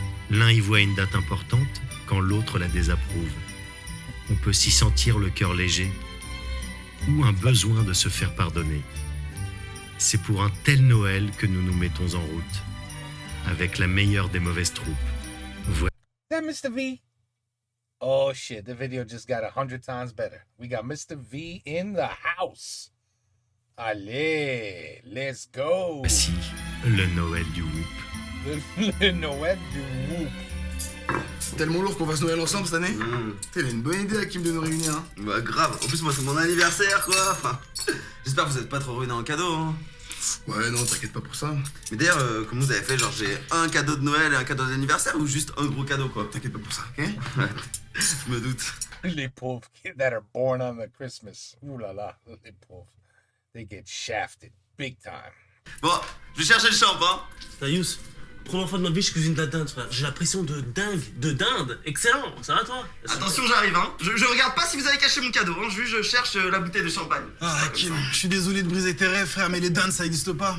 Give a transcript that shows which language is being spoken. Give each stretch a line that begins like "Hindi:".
French: L'un y voit une date importante, quand l'autre la désapprouve. On peut s'y sentir le cœur léger, ou un besoin de se faire pardonner. C'est pour un tel Noël que nous nous mettons en route, avec la meilleure des mauvaises troupes.
English: Is that Mr. V? Oh shit, the video just got 100 times better. We got Mr. V in the house.
French: Allez,
English: let's go.
French: Voici le Noël du Whoop. Le Noël du Whoop. C'est tellement lourd qu'on fasse Noël ensemble cette année. T'as une bonne idée, Hakim, de nous réunir. Hein. Bah grave, en plus moi c'est mon anniversaire quoi. Enfin, j'espère que vous êtes pas trop ruinés en cadeau. Hein. Ouais, non, t'inquiète pas pour ça. Mais d'ailleurs, comment vous avez fait? Genre j'ai un cadeau de Noël et un cadeau d'anniversaire ou juste un gros cadeau quoi? T'inquiète pas pour ça, ok? Ouais, je me doute. Les pauvres
English: kids that are born on the Christmas.
French: Ooh la la, les pauvres.
English: They get shafted big time.
French: Bon, je vais chercher le champ, hein. Yous, première fois de ma vie, je cuisine de la dinde, frère. J'ai la pression de dingue, de dinde. Excellent, ça va toi? Attention, j'arrive, hein. Je regarde pas si vous avez caché mon cadeau, hein. Je cherche la bouteille de champagne. Ah, Hakim, je suis désolé de briser tes rêves, frère, mais les dindes, ça existe pas.